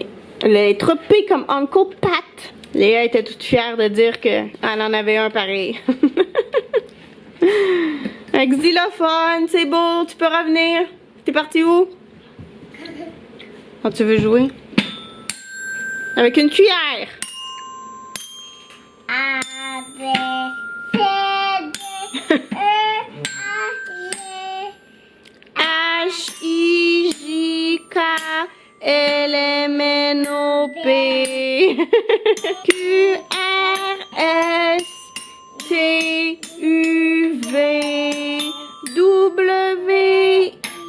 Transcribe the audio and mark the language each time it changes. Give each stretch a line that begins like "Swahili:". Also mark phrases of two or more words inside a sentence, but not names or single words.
French: La lettre P comme Uncle Pat. Léa était toute fière de dire qu'elle en avait un pareil. Un xylophone, c'est beau, tu peux revenir. T'es parti où? Quand tu veux jouer? Avec une cuillère. A, B, C, D, E, A, H, I, J, K, L, M, N, O, P. Q, R, S, T, U, V, W,